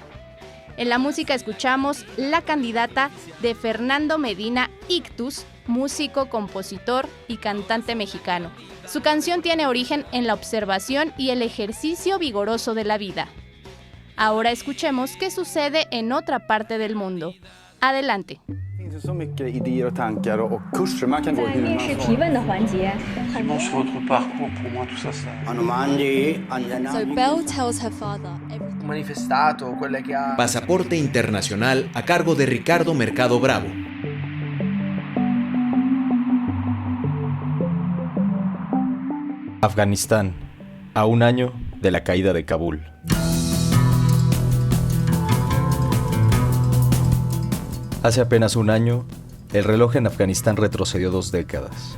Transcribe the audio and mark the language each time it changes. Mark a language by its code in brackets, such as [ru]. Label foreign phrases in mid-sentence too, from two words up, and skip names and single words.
[es] En la música escuchamos La Candidata de Fernando Medina Ictus, músico, compositor y cantante mexicano. Su canción tiene origen en la observación y el ejercicio vigoroso de la vida. Ahora escuchemos qué sucede en otra parte del mundo. Adelante. [sv] Så mycket idéer och tankar och kurser man kan gå hur man [en] So Belle tells her father [it] Manifestato, quelle che ha... [es] Pasaporte Internacional a cargo de Ricardo Mercado Bravo. Afganistán, a un año de la caída de Kabul. Hace apenas un año, el reloj en Afganistán retrocedió 2 décadas.